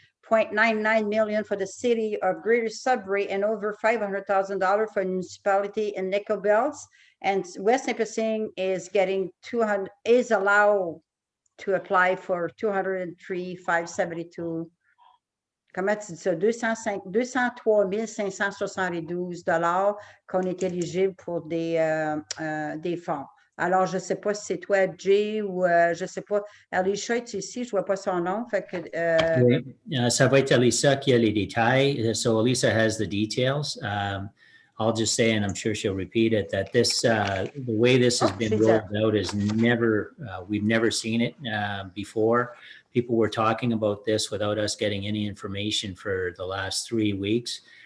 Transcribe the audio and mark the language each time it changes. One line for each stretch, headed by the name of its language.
English: $0.99 million for the city of Greater Sudbury and over $500,000 for municipality in Nickel Belts. And West Nipissing is getting is allowed to apply for 203,572.
French: Comment tu dis ça? 203 572 $ qu'on est éligible pour des fonds. Alors, je ne sais pas si c'est toi, Jay, ou je ne sais pas. Alicia est ici, je ne vois pas son nom. Fait que, Oui. Ça va être Elisa qui a les détails.
English: So Elisa has the details. I'll just say, and I'm sure she'll repeat it, that this, the way this has been rolled out is never, we've never seen it before. People were talking about this without us getting any information for the last 3 weeks.